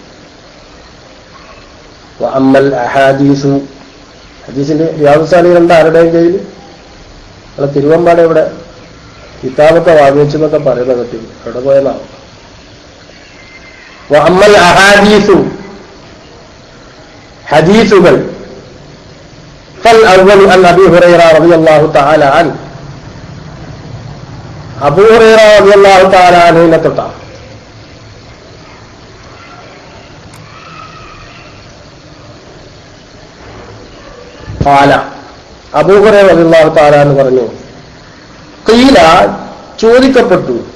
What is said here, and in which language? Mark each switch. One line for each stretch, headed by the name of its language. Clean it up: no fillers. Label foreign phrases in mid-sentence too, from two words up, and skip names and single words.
Arabic: وأما الأحاديث,
Malayalam: ഹദീസിന്റെ റിയാദുസ് സാലിഹീൻ ഉണ്ട് ആരുടെയും കയ്യിൽ? അല്ല, തിരുവമ്പാട് ഇവിടെ കിതാബൊക്കെ വാങ്ങിച്ചെന്നൊക്കെ പറയുന്ന കെട്ടി എവിടെ പോയെന്നാണ്.
Arabic: وأما الأحاديث, ഹദീസുകൾ. فالأول عن أبي هريرة رضي الله تعالى عنه,
Malayalam: അബൂ ഹുറൈറ
Arabic: رضي الله تعالى
Malayalam: അൻഹുവിനെ തൊട്ടാ. ഖാല, അബൂ ഹുറൈറ
Arabic: رضي الله تعالى
Malayalam: എന്ന് പറഞ്ഞു, ഖീല, ചോദിക്കപ്പെട്ടു,